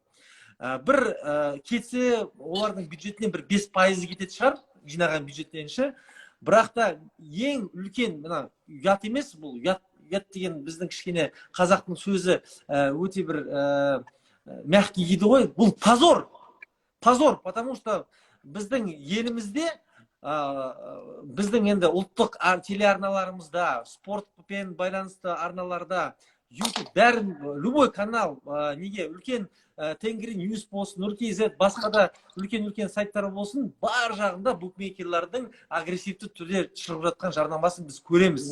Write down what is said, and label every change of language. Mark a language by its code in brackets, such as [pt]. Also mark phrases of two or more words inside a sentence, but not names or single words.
[kk] Бір кетсе, олардың бюджетінен бір 5% кетеді шығар, жинаған бюджеттенші. Бірақ та ең үлкен, ұят емес, бұл ұят деген біздің кішкене қазақтың сөзі өте бір мягкий дейді ғой, бұл позор. [ru] Позор, потому что [kk] біздің елімізде, біздің енді ұлттық телеарналарымызда, спортпен байланысты арналарда YouTube бәрін [ru] любой канал [kk] неге үлкен Тенгри Ньюс болсын, Нұр.kz, басқа да үлкен сайттар болсын, бар жағында букмекерлердің агрессивті түрде шығып жатқан жарнамасын біз көреміз.